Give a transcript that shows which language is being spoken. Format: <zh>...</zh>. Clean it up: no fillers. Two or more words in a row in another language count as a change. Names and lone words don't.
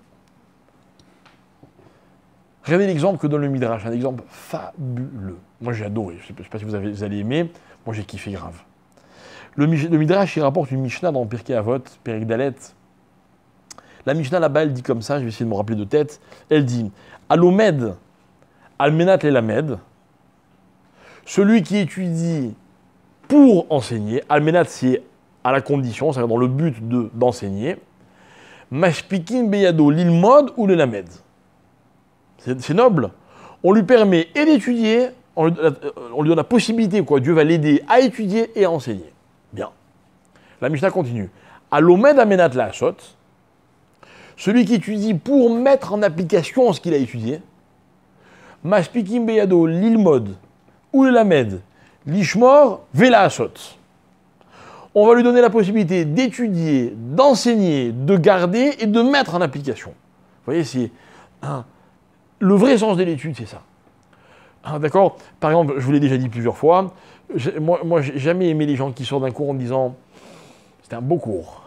<fr>Regardez l'exemple que donne le Midrash, un exemple fabuleux. Moi j'ai adoré, je ne sais pas si vous allez aimer, moi j'ai kiffé grave. Le Midrash, il rapporte une Mishnah dans Pirkei Avot,</fr> <he>פרק ד.</he> <fr>La Mishnah là-bas, elle dit comme ça, je vais essayer de me rappeler de tête, elle dit «</fr> <he>הלומד על מנת ללמד</he> <fr>» celui qui étudie pour enseigner, almenat c'est à la condition, c'est-à-dire dans le but d'enseigner,</fr> <he>מספיקין בידו ללמוד וללמד.</he> <fr>C'est noble. On lui permet et d'étudier, on lui donne la possibilité, quoi. Dieu va l'aider à étudier et à enseigner. Bien. La Mishnah continue.</fr> <he>הלומד על מנת לעשות,</he> <fr>celui qui étudie pour mettre en application ce qu'il a étudié.</fr> <he>מספיקין בידו ללמוד וללמד לשמור ולעשות.</he> <fr>On va lui donner la possibilité d'étudier, d'enseigner, de garder et de mettre en application. Vous voyez, c'est le vrai sens de l'étude, c'est ça. D'accord? Par exemple, je vous l'ai déjà dit plusieurs fois, moi j'ai jamais aimé les gens qui sortent d'un cours en disant « c'était un beau cours ».</fr>